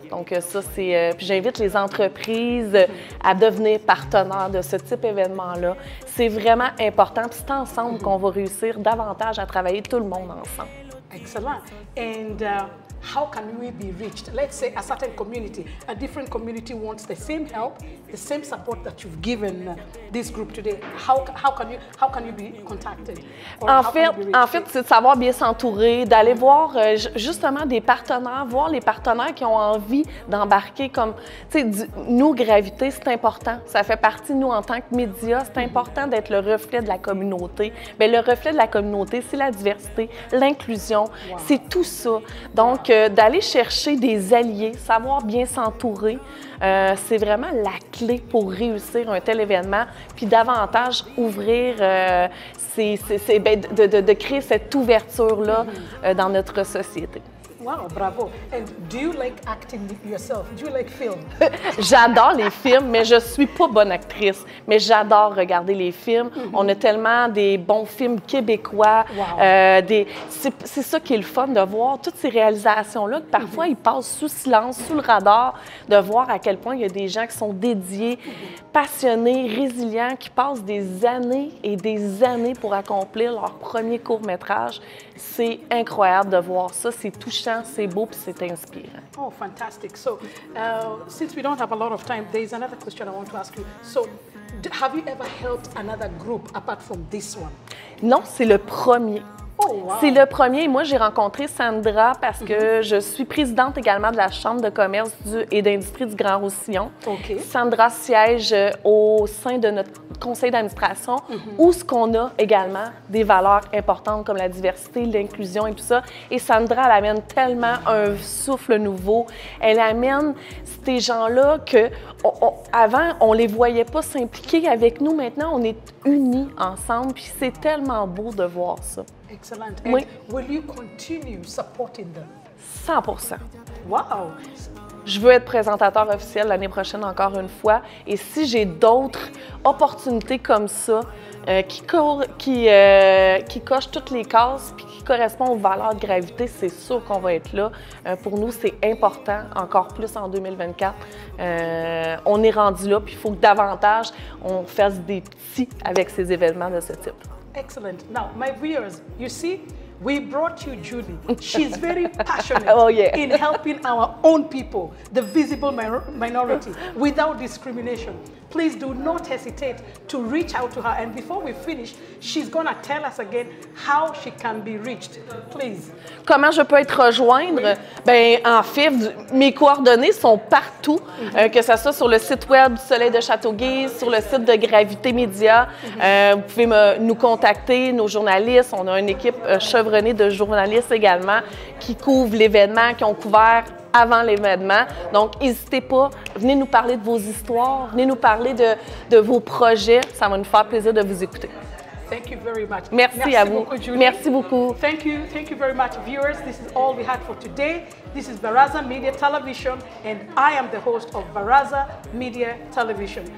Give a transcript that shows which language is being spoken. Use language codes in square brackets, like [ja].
[fr] Donc ça, c'est... puis j'invite les entreprises à devenir partenaires de ce type d'événement-là. C'est vraiment important. Puis c'est ensemble qu'on va réussir davantage à travailler tout le monde ensemble. [en] Excellent. And how can we be reached? Let's say a certain community, a different community wants the same help, the same support that you've given this group today. How can you be contacted? [fr] En fait, c'est de savoir bien s'entourer, d'aller voir justement des partenaires, voir les partenaires qui ont envie d'embarquer comme, tu sais, nous, Gravité, c'est important. Ça fait partie de nous en tant que médias. C'est important d'être le reflet de la communauté. Bien, le reflet de la communauté, c'est la diversité, l'inclusion, c'est tout ça. Donc, d'aller chercher des alliés, savoir bien s'entourer, c'est vraiment la clé pour réussir un tel événement, puis davantage ouvrir, de créer cette ouverture-là dans notre société. [en] Wow, bravo. And do you like acting yourself? Do you like film? [fr] J'adore les films, mais je suis pas bonne actrice. Mais j'adore regarder les films. On a tellement des bons films québécois. Wow. C'est ça qui est le fun de voir, toutes ces réalisations-là, que parfois ils passent sous silence, sous le radar, de voir à quel point il y a des gens qui sont dédiés, passionnés, résilients, qui passent des années et des années pour accomplir leur premier court-métrage. C'est incroyable de voir ça. C'est touchant, c'est beau, puis c'est inspirant. [en] Oh, fantastic. So, since we don't have a lot of time, there is another question I want to ask you. So, have you ever helped another group apart from this one? [fr] Non, c'est le premier. Oh, wow. C'est le premier. Moi, j'ai rencontré Sandra parce que je suis présidente également de la Chambre de commerce et d'industrie du Grand Roussillon. [en] OK. [fr] Sandra siège au sein de notre conseil d'administration où ce qu'on a également des valeurs importantes comme la diversité, l'inclusion et tout ça. Et Sandra, elle amène tellement un souffle nouveau. Elle amène ces gens-là que avant, on les voyait pas s'impliquer avec nous. Maintenant, on est unis ensemble. Puis c'est tellement beau de voir ça. [en] Excellent. And [fr] Oui. [en] will you continue supporting them? 100%. Wow. [fr] Je veux être présentateur officiel l'année prochaine encore une fois. Et si j'ai d'autres opportunités comme ça qui cochent toutes les cases puis qui correspondent aux valeurs de gravité, c'est sûr qu'on va être là. Pour nous, c'est important, encore plus en 2024. On est rendu là, puis il faut que davantage on fasse des petits avec ces événements de ce type. [en] Excellent. Now, my viewers, you see, we brought you Julie. She's very passionate Oh, yeah. in helping our own people, the visible minority, without discrimination. Please do not hesitate to reach out to her. And before we finish, she's going to tell us again how she can be reached. Please. [fr] Comment je peux être rejoindre? Oui. Bien, en fait, mes coordonnées sont partout, que ce soit sur le site web du Soleil de Châteauguay, sur le site de Gravité Média. Vous pouvez nous contacter, nos journalistes. On a une équipe chevronnée de journalistes également qui couvrent l'événement, qui ont couvert avant l'événement. Donc, n'hésitez pas, venez nous parler de vos histoires, venez nous parler de vos projets. Ça va nous faire plaisir de vous écouter. [en] Thank you very much. [fr] Merci à vous. Beaucoup, Julie. Merci beaucoup. [en] Thank you very much, viewers. This is all we had for today. This is Baraza Media Television, and I am the host of Baraza Media Television.